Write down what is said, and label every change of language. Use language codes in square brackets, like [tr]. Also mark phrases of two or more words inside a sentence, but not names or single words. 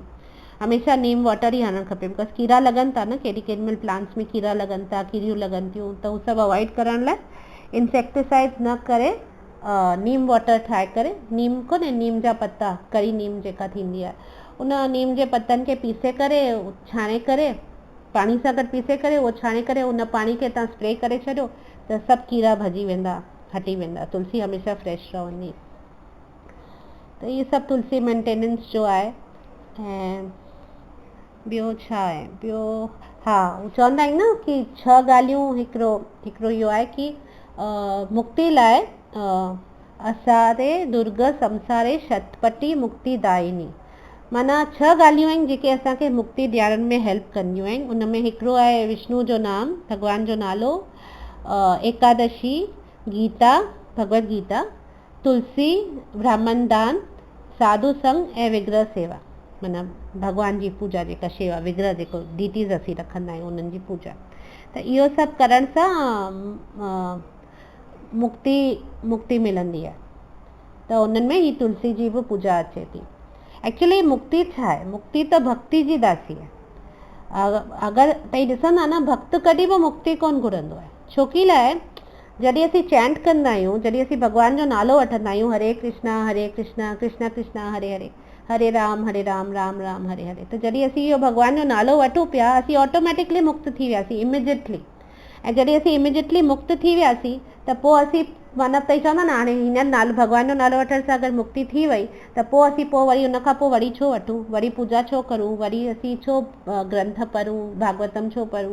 [sd] हमेशह [en] neem water [sd] ई हणणु खपे, बिकॉज कीड़ा लॻनि था न, केॾी महिल प्लांट्स में कीड़ा लॻनि था, कीड़ियूं लॻनि थियूं, त उहो सभु अवॉइड करण लाइ इंसेक्टिसाइड्स न करे नीम वाटर ठाहे करे, नीम कोन्हे, नीम जा पत्ता, कड़ी नीम जेका थींदी आहे, उन नीम जे पतनि खे पीसे करे, छाणे करे, पाणी सां गॾु पीसे करे, उहो छाणे करे उन पाणी खे तव्हां स्प्रे करे छॾियो, त सभु कीड़ा भॼी वेंदा, हटी वेंदा, तुलसी हमेशह फ्रेश रहंदी। त इहे सभु तुलसी मेंटेनेंस जो आहे। ऐं ॿियो छा आहे, ॿियो हा, चवंदा आहिनि न कि 6 ॻाल्हियूं, हिकिड़ो इहो आहे कि मुक्ति लाइ [sa] असारे दुर्ग संसारे शतपटी मुक्तिदायिनी, [sd] माना 6 ॻाल्हियूं आहिनि जेके असांखे मुक्ति ॾियारण में हेल्प कंदियूं आहिनि। उन में हिकिड़ो आहे विष्णु जो नाम, भॻवान जो नालो, एकादशी, गीता, भगवत गीता, तुलसी, ब्राह्मण दान, साधु संग ऐं विग्रह सेवा, माना भॻवान जी पूजा, जेका शेवा, विग्रह जेको डीटीज़ असीं रखंदा आहियूं उन्हनि जी पूजा, त इहो सभु करण सां मुक्ति मिलंदी आहे। त उन्हनि में ही तुलसी जी बि पूजा अचे थी। एक्चुअली मुक्ति छा आहे, मुक्ति त भक्ति जी दासी आहे। अगरि तव्हां ॾिसंदा न, भक्त कॾहिं बि मुक्ति कोन घुरंदो आहे। छोकी लाइ जॾहिं असीं चैंट कंदा आहियूं, जॾहिं असीं भॻवान जो नालो वठंदा आहियूं, [sa] हरे कृष्णा कृष्णा कृष्णा हरे हरे, हरे राम राम राम हरे हरे, [sd] त जॾहिं असीं इहो भॻवान जो नालो वठूं पिया, असीं ऑटोमेटिकली मुक्त थी वियासीं, इमिजिएटली। ऐं जॾहिं असीं इमिजिएटली मुक्त थी वियासीं, त पोइ असीं मतिलबु तई चवंदा न, हाणे हिन नालो, भॻवान जो नालो वठण सां अगरि मुक्ति थी वई, त पोइ असीं वरी उन खां पोइ वरी छो वठूं, वरी पूजा छो करूं, वरी असीं छो ग्रंथ पढ़ूं, भागवतम छो पढ़ूं।